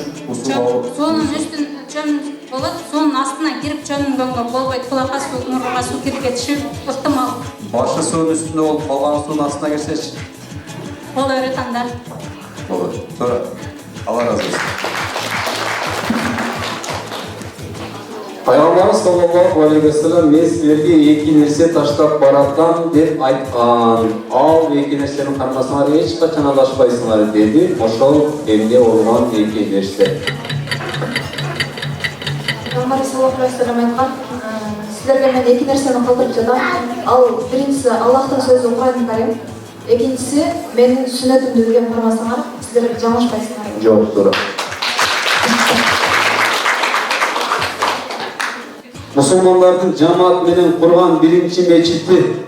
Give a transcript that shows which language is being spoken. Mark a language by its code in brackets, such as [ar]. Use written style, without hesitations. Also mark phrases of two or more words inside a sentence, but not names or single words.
[ky] суунун үстүн чөм болот, суунун астына кирип чөмгөнгө болбойт. Кулакка суу, мурунга суу кирип кетиши ыктымал. Башы суунун үстүндө болуп калган суунун астына кирсечи? Болот анда. Болот. Туура. Алла разы болсун. Пайгамбарыбыз [ar] صلى الله عليه وسلم [ky] мен силерге эки нерсе таштап баратам деп айткан. Ал эки нерсенин кармасыңар эч качан адашпайсыңар деди. Ошол эмне болгон эки нерсе? Пайгамбар [ar] صلى الله عليه وسلم [ky] айткан, силерге мен эки нерсени калтырып жатам. Ал биринчиси Аллахтын сөзү Кур'ан Карим, экинчиси менин сүннөтүмдү билген кармасаңар, силер жаңылышпайсыңар. Жооп туура. Мусулмандардын жамаат менен курган биринчи мечити.